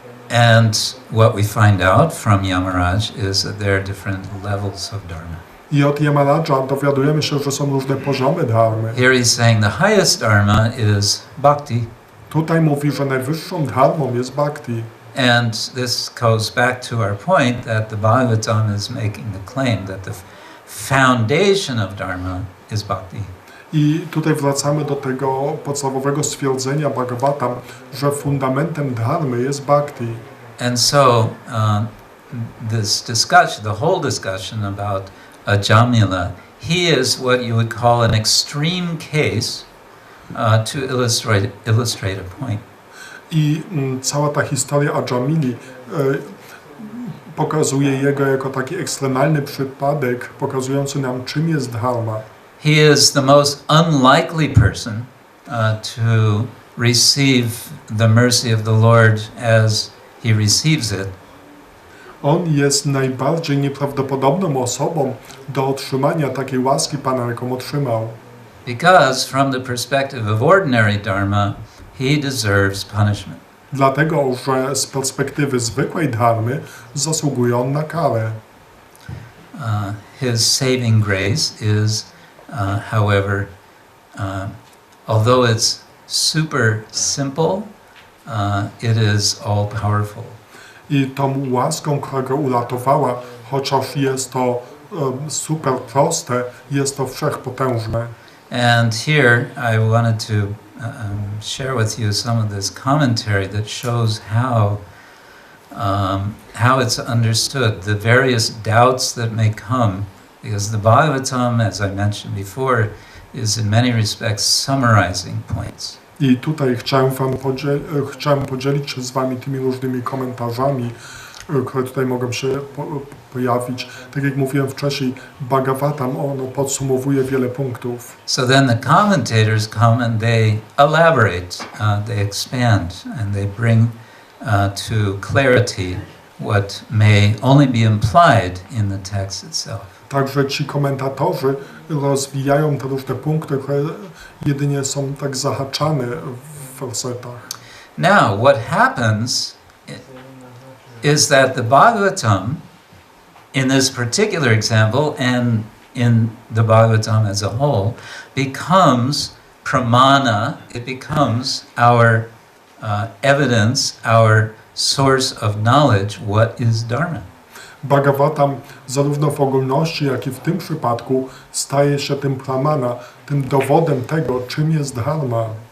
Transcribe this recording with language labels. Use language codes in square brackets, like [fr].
[en] And what we find out from Yamaraj is that there are different levels of Dharma. [pl] I od Yamaraja dowiadujemy się, że są różne poziomy dharmy. [en] Here he's saying the highest Dharma is Bhakti. [pl] Tutaj mówi, że najwyższą dharmą jest bhakti. [en] And this goes back to our point that the Bhagavatam is making the claim that the foundation of Dharma is Bhakti. [pl] I tutaj wracamy do tego podstawowego stwierdzenia Bhagavatam, że fundamentem dharmy jest bhakti. [en] And so this discussion, the whole discussion about Ajamila, he is what you would call an extreme case to illustrate a point. [pl] I cała ta historia Ajamili pokazuje jego jako taki ekstremalny przypadek, pokazujący nam, czym jest dharma. [en] He is the most unlikely person to receive the mercy of the Lord as he receives it. [pl] On jest najbardziej nieprawdopodobną osobą do otrzymania takiej łaski Pana, jaką otrzymał. [en] Because from the perspective of ordinary dharma, he deserves punishment. [pl] Dlatego, że z perspektywy zwykłej dharmy zasługuje on na karę. [en] His saving grace is, however, although it's super simple, it is all powerful. [pl] I tą łaską, która go uratowała, chociaż jest to super proste, jest to wszechpotężne. [en] And here I wanted to share with you some of this commentary that shows how it's understood, the various doubts that may come, because the Bhagavatam, as I mentioned before, is in many respects summarizing points. [pl] I tutaj chciałem podzielić się z Wami tymi różnymi komentarzami, które tutaj mogą się pojawić. Tak jak mówiłem wcześniej, Bhagavatam, ono podsumowuje wiele punktów. [en] So then the commentators come and they elaborate, they expand, and they bring to clarity what may only be implied in the text itself. [pl] Także ci komentatorzy rozwijają te różne punkty, które jedynie są tak zahaczane w wersetach. [en] Now, what happens is that the Bhagavatam, in this particular example and in the Bhagavatam as a whole, becomes pramana, it becomes our evidence, our source of knowledge, what is Dharma. [pl] Bhagavatam zarówno w ogólności, jak i w tym przypadku staje się tym pramana, tym dowodem tego, czym jest dharma.